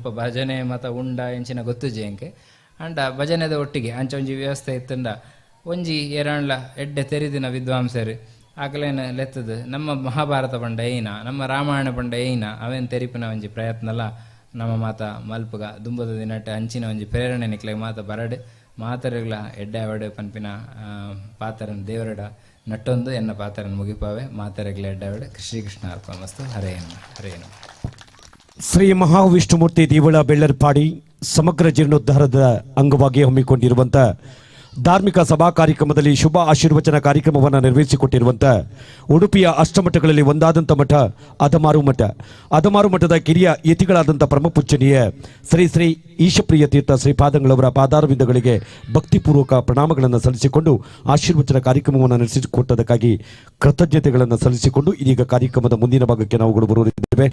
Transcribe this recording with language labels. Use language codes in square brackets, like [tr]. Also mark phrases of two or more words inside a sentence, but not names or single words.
[tcy] ಭಜನೆ ಮತ ಉಂಡ ಎಂಚಿನ ಗೊತ್ತುಜಿ ಅಂಕೆ ಅಂಡ ಭಜನೆದ ಒಟ್ಟಿಗೆ ಅಂಚ ಒಂಜಿ ವ್ಯವಸ್ಥೆ ಇತ್ತಂಡ ಒಂಜಿ ಎರಡ್ಲ ಎಡ್ಡೆ ತೆರಿದಿನ ವಿದ್ವಾಂಸರು ಆಗಲೇನು ಲೆತ್ತದು ನಮ್ಮ ಮಹಾಭಾರತ ಪಂಡ ಏನ ನಮ್ಮ ರಾಮಾಯಣ ಪಂಡ ಏನ ಅವೇನು ತೆರಿಪಿನ ಒಂಜಿ ಪ್ರಯತ್ನಲ್ಲ ನಮ್ಮ ಮಾತ ಮಲ್ಪಗ ದುಂಬದ ದಿನಟ್ಟೆ ಅಂಚಿನ ಒಂಜಿ ಪ್ರೇರಣೆ ನಿಕ್ಲೆಗೆ ಮಾತ ಬರಡು ಮಾತರೆಗಳ ಎಡ್ಡೆ ಅವಡೆ ಪನ್ಪಿನ ಪಾತ್ರನ ದೇವರಡ ನಟ್ಟೊಂದು ಎನ್ನ ಪಾತ್ರನ ಮುಗಿಪಾವೆ ಮಾತರೆಗಳ ಎಡ್ಡೆ ಅವಡೆ [sa] ಶ್ರೀಕೃಷ್ಣ ಅರ್ಪಣಮಸ್ತು. [tcy] ಹರೇನು [kn] ಶ್ರೀ ಮಹಾವಿಷ್ಣುಮೂರ್ತಿ ದೇವಳ ಬೆಳ್ಳರ್ಪಾಡಿ ಸಮಗ್ರ ಜೀರ್ಣೋದ್ಧಾರದ ಅಂಗವಾಗಿ ಹಮ್ಮಿಕೊಂಡಿರುವಂಥ ಧಾರ್ಮಿಕ ಸಭಾ ಕಾರ್ಯಕ್ರಮದಲ್ಲಿ ಶುಭ ಆಶೀರ್ವಚನ ಕಾರ್ಯಕ್ರಮವನ್ನು ನೆರವೇರಿಸಿಕೊಟ್ಟಿರುವಂಥ ಉಡುಪಿಯ ಅಷ್ಟಮಠಗಳಲ್ಲಿ ಒಂದಾದಂಥ ಮಠ ಅದಮಾರು ಮಠದ ಕಿರಿಯ ಯತಿಗಳಾದಂಥ ಪರಮಪೂಜ್ಯನೀಯ ಶ್ರೀ ಈಶಪ್ರಿಯ ತೀರ್ಥ ಶ್ರೀಪಾದಂಗಳವರ ಪಾದಾರವಿಂದಗಳಿಗೆ ಭಕ್ತಿಪೂರ್ವಕ ಪ್ರಣಾಮಗಳನ್ನು ಸಲ್ಲಿಸಿಕೊಂಡು ಆಶೀರ್ವಚನ ಕಾರ್ಯಕ್ರಮವನ್ನು ನಡೆಸಿಕೊಟ್ಟದಕ್ಕಾಗಿ ಕೃತಜ್ಞತೆಗಳನ್ನು ಸಲ್ಲಿಸಿಕೊಂಡು ಇದೀಗ ಕಾರ್ಯಕ್ರಮದ ಮುಂದಿನ ಭಾಗಕ್ಕೆ ನಾವುಗಳು ಬರುತ್ತಿದ್ದೇವೆ.